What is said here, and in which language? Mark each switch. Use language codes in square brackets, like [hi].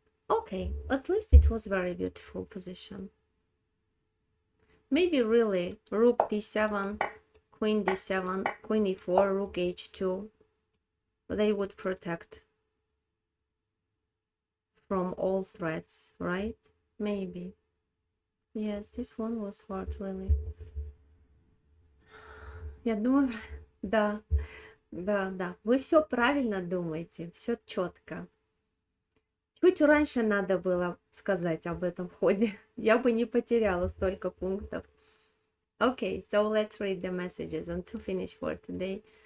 [en] Okay, at least it was very beautiful position. Maybe really rook d7, queen d7, queen e4, rook h2. They would protect from all threats, right? Maybe. Yes, this one was hard, really. [ru] Я думаю, да, вы все правильно думаете, все четко. Чуть раньше надо было сказать об этом ходе, я бы не потеряла столько пунктов. [en] Okay, so let's read the messages and to finish for today.